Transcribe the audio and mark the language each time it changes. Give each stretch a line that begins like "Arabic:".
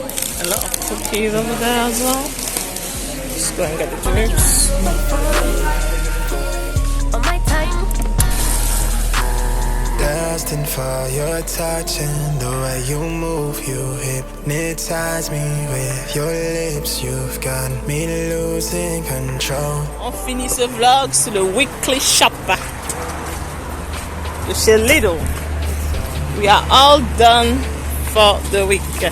English: A lot of cookies over there as well. Just go and get the chips. On my time. Destined for your touch and the way you move, you hypnotize me with your lips. You've got me losing control.
French: On finit ce vlog sur le Weekly Shop de chez Lidl.
English: We are all done for the week.